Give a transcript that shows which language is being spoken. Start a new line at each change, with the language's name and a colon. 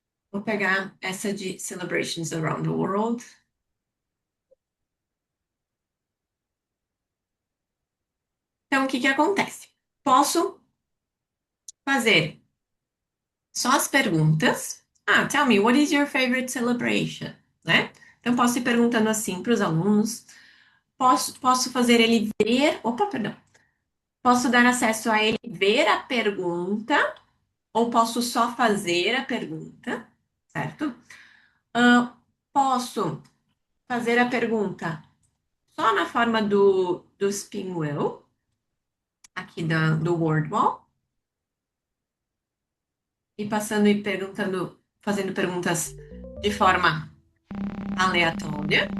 Portuguese: Vou pegar essa de Celebrations Around the World. Então, o que que acontece? Posso fazer só as perguntas.
English: Ah, tell me, what is your favorite celebration?
Portuguese: Né? Então, posso ir perguntando assim para os alunos. Posso fazer ele ver. Opa, perdão. Posso dar acesso a ele ver a pergunta, ou posso só fazer a pergunta, certo? Ah, posso fazer a pergunta só na forma do spin wheel, aqui do Wordwall, e passando e perguntando, fazendo perguntas de forma aleatória.